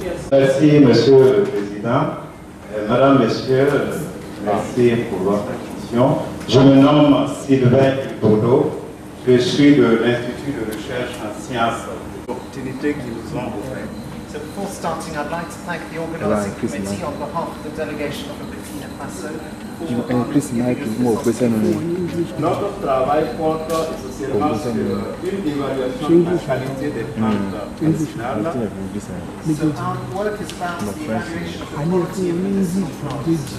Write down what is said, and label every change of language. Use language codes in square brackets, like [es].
[fr] Merci, Monsieur le Président. Madame, Messieurs, merci pour votre attention. Je me nomme Sylvain Bodo. Je suis de l'Institut de recherche en sciences de l'opportunité qu'ils nous ont offert. [en] So before starting, I'd like to thank the organising committee on behalf of the delegation of Burkina Faso. [fr] Notre travail porte essentiellement sur une évaluation de la qualité des plantes médicinales. [en] So our work is about the evaluation of the quality of medicinal plants.